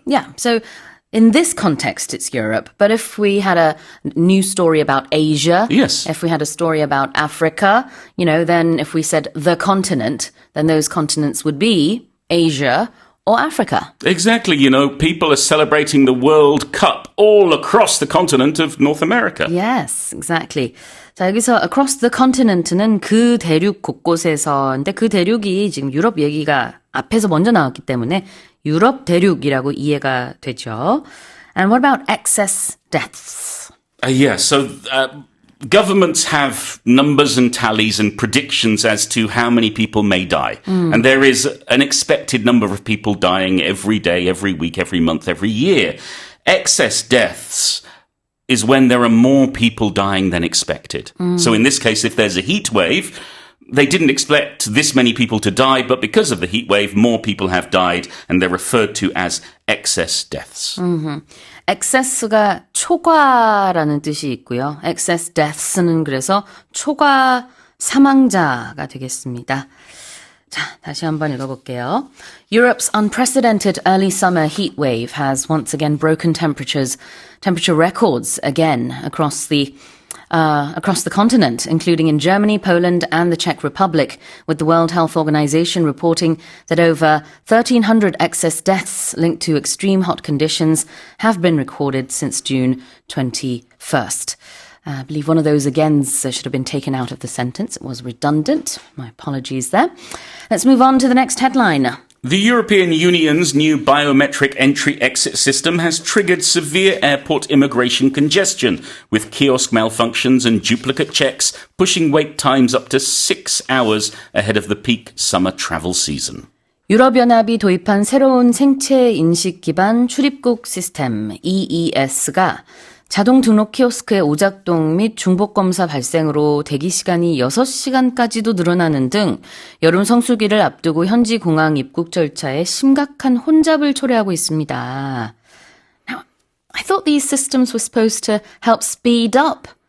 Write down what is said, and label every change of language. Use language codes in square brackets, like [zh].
[en] Yeah, so in this context, it's Europe. But if we had a news story about Asia, if we had a story about Africa, then if we said the continent, then those continents would be Asia or Africa. Exactly. People are celebrating the World Cup all across the continent of North America. Yes, exactly. [ko] 자, 여기서 [en] across the continent [ko] 는 그 대륙 곳곳에서, 근데 그 대륙이 지금 유럽 얘기가 앞에서 먼저 나왔기 때문에 유럽 대륙이라고 이해가 되죠. [en] And what about excess deaths? So governments have numbers and tallies and predictions as to how many people may die. And there is an expected number of people dying every day, every week, every month, every year. Excess deaths is when there are more people dying than expected. So in this case, if there's a heat wave, they didn't expect this many people to die, but because of the heat wave, more people have died, and they're referred to as excess deaths. [ko] excess가 초과라는 뜻이 있고요. excess deaths는 그래서 초과 사망자가 되겠습니다. 자, 다시 한번 읽어볼게요. [en] Europe's unprecedented early summer heat wave has once again broken temperature records again across the continent, including in Germany, Poland, and the Czech Republic, with the World Health Organization reporting that over 1,300 excess deaths linked to extreme hot conditions have been recorded since June 21st. I believe one of those agains should have been taken out of the sentence. It was redundant. My apologies there. Let's move on to the next headline. The European Union's new biometric entry-exit system has triggered severe airport immigration congestion, with kiosk malfunctions and duplicate checks pushing wait times up to 6 hours ahead of the peak summer travel season. [ko] 유럽연합이 도입한 새로운 생체 인식 기반 출입국 시스템 EES가 자동 등록 키오스크의 오작동 및 중복 검사 발생으로 대기 시간이 6시간까지도 늘어나는 등 여름 성수기를 앞두고 현지 공항 입국 절차에 심각한 혼잡을 초래하고 있습니다. [en] Now, I thought these systems were supposed to help speed up